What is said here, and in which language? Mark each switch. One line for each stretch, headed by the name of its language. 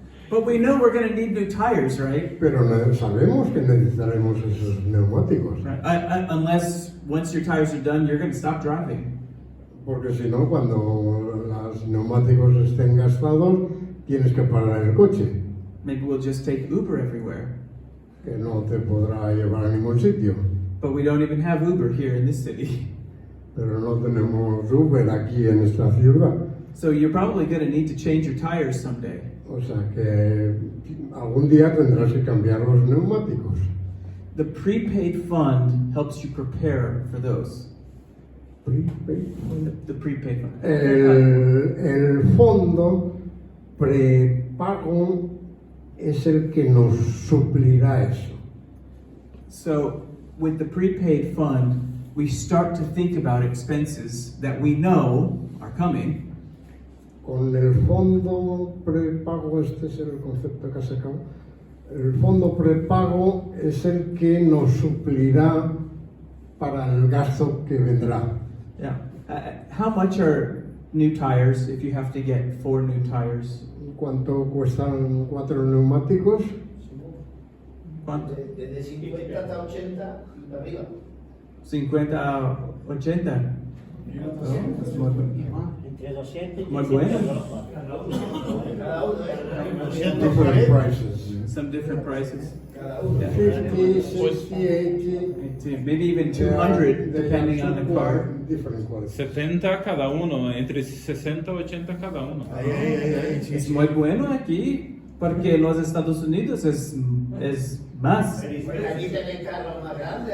English: But we know we're going to need new tires, right?
Spanish: Pero sabemos que necesitaremos esos neumáticos.
English: Right. Unless once your tires are done, you're going to stop driving.
Spanish: Porque si no, cuando los neumáticos estén gastados, tienes que parar el coche,
English: Maybe we'll just take Uber everywhere.
Spanish: que no te podrá llevar a ningún sitio.
English: But we don't even have Uber here in this city.
Spanish: Pero no tenemos Uber aquí en esta ciudad.
English: So you're probably going to need to change your tires someday.
Spanish: O sea que algún día tendrás que cambiar los neumáticos.
English: The Prepaid Fund helps you prepare for those. Prepaid Fund. The Prepaid Fund.
Spanish: El fondo prepago es el que nos suplirá eso.
English: So with the Prepaid Fund, we start to think about expenses that we know are coming.
Spanish: Con el fondo prepago, este es el concepto que ha sacado. El fondo prepago es el que nos suplirá para el gasto que vendrá.
English: Yeah. How much are new tires if you have to get 4 new tires?
Spanish: ¿Cuánto cuestan 4 neumáticos? ¿Cuánto? Desde 50 hasta 80 para arriba. 50 a 80. Entre 200 y Muy 300 bueno. euros. Cada uno,
English: Different prices. Some different prices.
Spanish: Cada uno.
English: Yeah. 50, 60, 80. Maybe even 200 depending on the car. Different quality.
Spanish: 70 cada uno, entre 60 y 80 cada uno. Ahí, sí, Es sí. muy bueno aquí porque los Estados Unidos es más. Aquí tenéis carros más grandes.